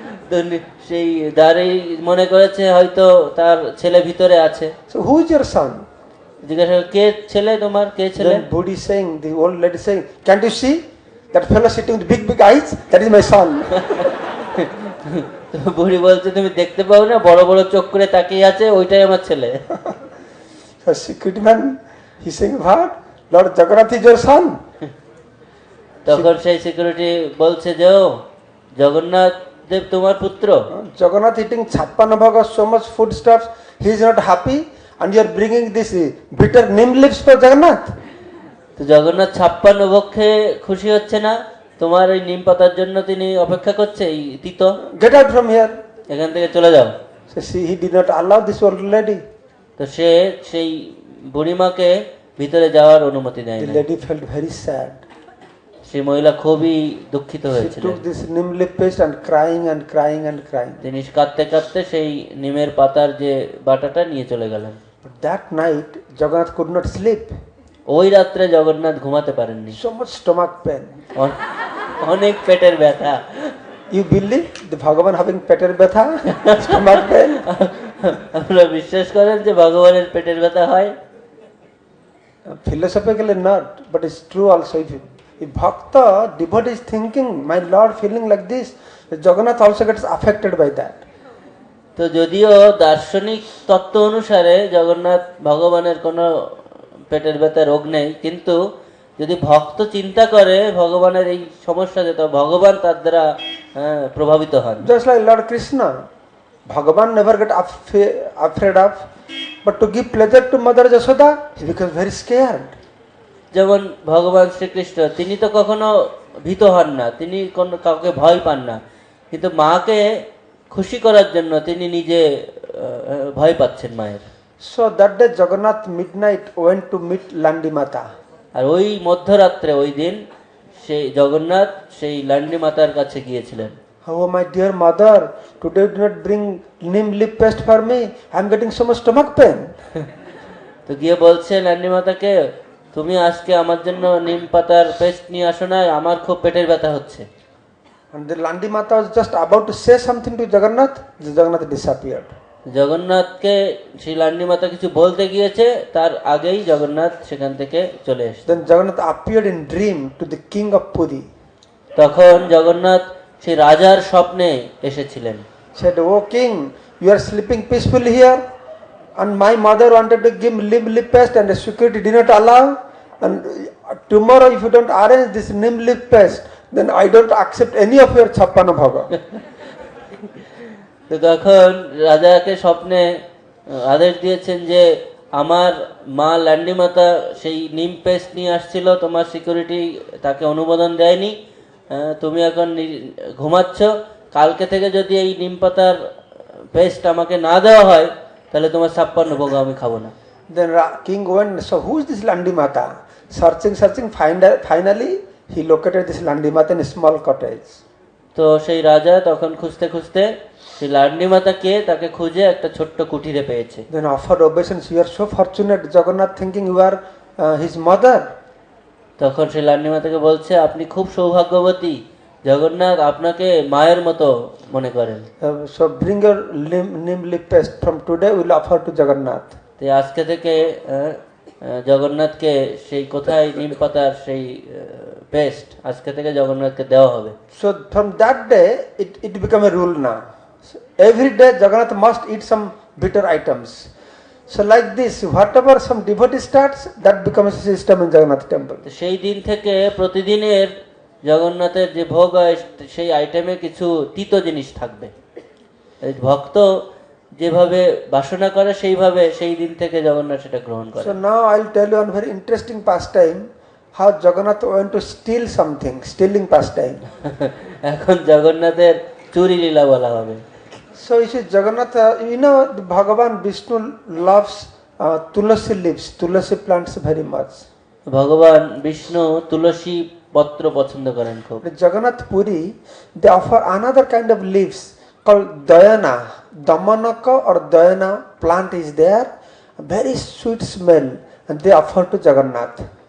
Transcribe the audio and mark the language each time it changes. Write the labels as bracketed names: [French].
[Bangla] তো সেই দ্বারেই মনে করেছে হয়তো তার ছেলে ভিতরে আছে। [English] So who is your son? [Bangla] জিজ্ঞাসা কে ছেলে তোমার, কে ছেলে? [English] Then Buddhi saying, the old lady saying, can't you see that fellow sitting with big eyes? That is my son. [Bangla] তো বুড়ি বলছে তুমি দেখতে পাও না, বড় বড় চোখ করে তাকিয়ে আছে, ওইটাই আমার ছেলে। [English] So security man, he saying, what? Lord Jagannath is your son? [Bangla] তখন সেই সিকিউরিটি বলছে যে ও জগন্নাথ দেব তোমার পুত্র। [English] Jagannath eating 56 bhoga, so much food stuffs, he is not happy, and you are bringing this bitter neem leaves for Jagannath. [Bangla] তো জগন্নাথ 56 ভোগে খুশি হচ্ছে না, তোমার এই নিম পাতার জন্য তিনি অপেক্ষা করছে, এই তিতো। [English] Get out from here. [Bangla] এখান থেকে চলে যাও। [English] So see, he did not allow this old lady. [Bangla] তো সে সেই বুড়িমাকে ভিতরে যাওয়ার অনুমতি দেয় [English] The [Bangla] না। [English] lady felt very sad. [Bangla] সেই মহিলা খুবই দুঃখিত [English] She [Bangla] হয়েছিল। [English] took this neem leaf paste and crying and crying and crying. [Bangla] তিনি কাঁদতে কাঁদতে সেই নিমের পাতার যে বাটাটা নিয়ে চলে গেলেন। [English] But that night, Jagannath could not sleep. [Bangla] ওই রাত্রে জগন্নাথ ঘুমাতে পারেননি। [English] So much stomach pain. [Bangla] অনেক পেটের ব্যথা। [English] You believe the Bhagavan having [Bangla] peter betha, [English] stomach pain? [Bangla] আপনারা বিশ্বাস করেন যে ভগবানের পেটের ব্যথা হয়? [English] Philosophically not, but it's true also. if bhakta, devotee is thinking, my Lord feeling like this, Jagannath also gets affected by that. [Bangla] তো যদিও দার্শনিক তত্ত্ব অনুসারে জগন্নাথ ভগবানের কোনো পেটের ব্যথা রোগ নেই, কিন্তু যদি ভক্ত চিন্তা করে ভগবানের এই সমস্যাতে, তো ভগবান তার দ্বারা প্রভাবিত হন। [English] Just like Lord Krishna, Bhagavan never get afraid of, but to give pleasure to Mother Yashoda, he becomes very scared. [Bangla] যেমন ভগবান শ্রীকৃষ্ণ, তিনি তো কখনো ভীত হন না, তিনি কোনো কাউকে ভয় পান না, কিন্তু মাকে খুশি করার জন্য তিনি নিজে ভয় পাচ্ছেন মায়ের। [English] So that day Jagannath midnight went to meet Landi Mata. [Bangla] আর ওই মধ্যরাত্রে ওই দিন সেই জগন্নাথ সেই লান্ডি মাতার কাছে গিয়েছিলেন। [English] Oh my dear mother, today you did not bring neem leaf paste for me. I am getting so much stomach pain. [Bangla] তো গিয়ে বলছে লান্ডি মাতাকে, তুমি আজকে আমার জন্য নিম পাতার পেস্ট নিয়ে আসো না, আমার খুব পেটের ব্যথা হচ্ছে। [English] And the Landi Mata was just about to say something to Jagannath, Jagannath disappeared. [Bangla] জগন্নাথকে সেই লান্ডি মাতা কিছু বলতে গিয়েছে, তার আগেই জগন্নাথ সেখান থেকে চলে এসেছে। [English] Then Jagannath appeared in dream to the king of Puri. [Bangla] তখন জগন্নাথ সেই রাজার স্বপ্নে এসেছিলেন। [English] Said, "Oh king, you are sleeping peacefully here, and my mother wanted to give neem leaf paste, and the security did not allow. And tomorrow, if you don't arrange this neem leaf paste, then I don't accept any of your chhappana bhoga." [Bangla] তো তখন রাজাকে স্বপ্নে আদেশ দিয়েছেন যে আমার মা লান্ডি মাতা সেই নিম পেস্ট নিয়ে আসছিল, তোমার সিকিউরিটি তাকে অনুমোদন দেয়নি, তুমি এখন ঘুমাচ্ছ, কালকে থেকে যদি এই নিম পাতার পেস্ট আমাকে না দেওয়া হয় তাহলে তোমার 56 ভোগ আমি খাবো না। [English] Then king went, so who is this Landi Mata? Searching, finally he located this Landi Mata in a small cottage. [Bangla] তো সেই রাজা তখন খুঁজতে খুঁজতে সেই লান্ডি মাতাকে তাকে খুঁজে একটা ছোট্ট কুঠিরে পেয়েছে। [English] Then offered obeisance, you are so fortunate, Jagannath, thinking you are his mother. [Bangla] তখন সেই লান্ডি মাতাকে বলছে, আপনি খুব সৌভাগ্যবতী, জগন্নাথ আপনাকে মায়ের মতো মনে করেন। [English] So bring your neem leaf paste, from today we will offer to Jagannath. [Bangla] তো আজকে থেকে জগন্নাথকে সেই কোথায় নিম পাতার সেই পেস্ট আজকে থেকে জগন্নাথকে দেওয়া হবে। [English] So from that day it became a rule now. So every day Jagannath must eat some bitter items. So like this, whatever some devotee starts, that becomes a system in Jagannath temple. [Bangla] তো সেই দিন থেকে প্রতিদিনের জগন্নাথের যে ভোগ হয় সেই আইটেমে কিছু তিতো জিনিস থাকবে। এই ভক্ত যেভাবে বাসনা করে সেইভাবে সেই দিন থেকে জগন্নাথ সেটা গ্রহণ করে। [English] So now I'll tell you one very interesting pastime, how Jagannath went to steal something, stealing pastime. [Bangla] এখন জগন্নাথের চুরি লীলা বলা হবে। [English] So you see Jagannath, you know the Bhagavan Vishnu loves tulasi leaves, tulasi plants very much. [Bangla] ভগবান বিষ্ণু তুলসী পত্র পছন্দ করেন খুব। [English] The Jagannath Puri, they offer another kind of leaves called dayana, damanaka or dayana plant is there, a very sweet smell, and they offer to Jagannath.